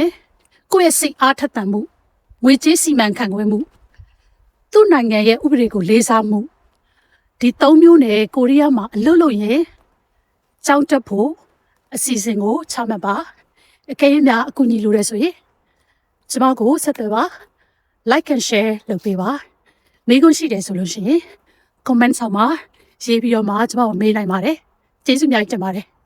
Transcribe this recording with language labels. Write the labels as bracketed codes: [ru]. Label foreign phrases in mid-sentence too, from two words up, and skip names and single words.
[my] ကိုယ့်ရဲ့စိတ်အားထက်သန်မှုငွေကြေးစီမံခန့်ခွဲမှုသူ့နိုင်ငံရဲ့ဥပဒေကိုလေးစားမှုဒီ၃မျိုးနဲ့ကိုရီးယားမှာအလုပ်လုပ်ရင်ကျောင်းတက်ဖို့အစီအစဉ်ကိုချမှတ်ပါအကယ်၍များအကူအညီလိုတယ်ဆိုရင်ကျမကိုဆက်သွယ်ပါ [en] like and share [my] လုပ်ပေးပါမိကုန်းရှိတယ်ဆိုလို့ရှိရင် comment ဆောက်မှာရေးပြီးတော့မှကျမကိုမေးနိုင်ပါတယ်ကျေးဇူးများတင်ပါတယ်